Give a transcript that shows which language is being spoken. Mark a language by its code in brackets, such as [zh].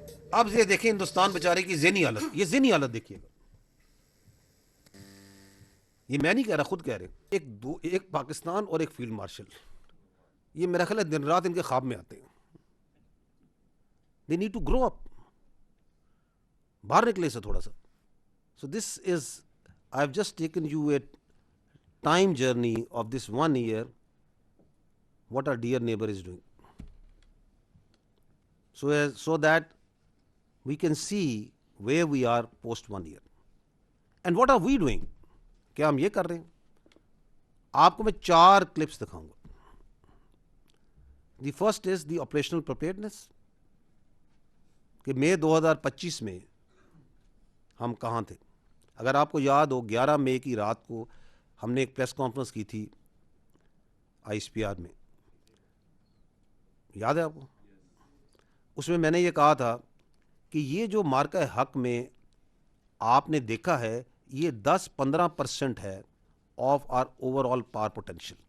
[ur] اب یہ دیکھیں ہندوستان بیچارے کی ذہنی حالت, یہ ذہنی حالت دیکھیے گا, یہ میں نہیں کہہ رہا, خود کہہ رہے, ایک پاکستان اور ایک فیلڈ مارشل, یہ میرا خیال ہے دن رات ان کے خواب میں آتے ہیں. [en] They need to grow up, [ur] باہر نکلے سے تھوڑا سا. [en] So this is, I've just taken you a time journey of this 1 year, what our dear neighbor is doing. So that we can see where we are post 1 year. And what are we doing? [ur] کیا ہم یہ کر رہے ہیں؟ آپ کو میں 4 clips دکھاؤں گا. [en] the first is the operational preparedness, [ur] کہ مئی 2025 میں ہم کہاں تھے. اگر آپ کو یاد ہو 11 مئی کی رات کو ہم نے ایک پریس کانفرنس کی تھی آئی ایس پی آر میں, یاد ہے آپ کو؟ اس میں نے یہ کہا تھا کہ یہ جو مارکہ حق میں آپ نے دیکھا ہے یہ 10-15% ہے [en] Of our overall power potential.